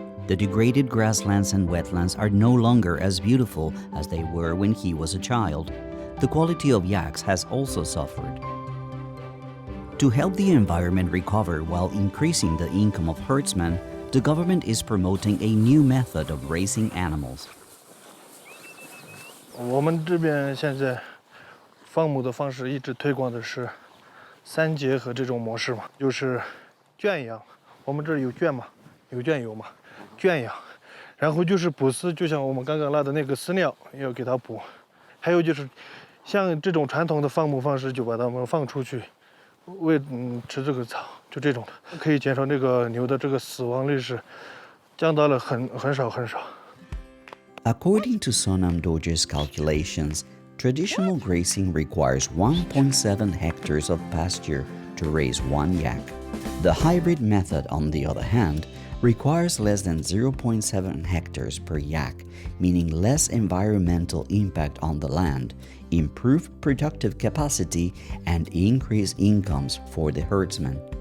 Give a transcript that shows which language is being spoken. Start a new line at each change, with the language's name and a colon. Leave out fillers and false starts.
English: The degraded grasslands and wetlands are no longer as beautiful as they were when he was a child. The quality of yaks has also suffered. To help the environment recover while increasing the income of herdsmen, the government is promoting a new method of raising animals.
Chinese: 我们这边现在放牧的方式一直推广的是三结合这种模式嘛，就是圈养。我们这儿有圈嘛，有圈有嘛，圈养。然后就是补饲，就像我们刚刚拉的那个饲料要给它补。还有就是像这种传统的放牧方式，就把它们放出去。吃这个草，就这种的，可以减少那个牛的这个死亡率是降到了很少。
English: According to Sonam Dorje's calculations, traditional grazing requires 1.7 hectares of pasture to raise one yak. The hybrid method, on the other hand, requires less than 0.7 hectares per yak, meaning less environmental impact on the land, improved productive capacity, and increased incomes for the herdsmen.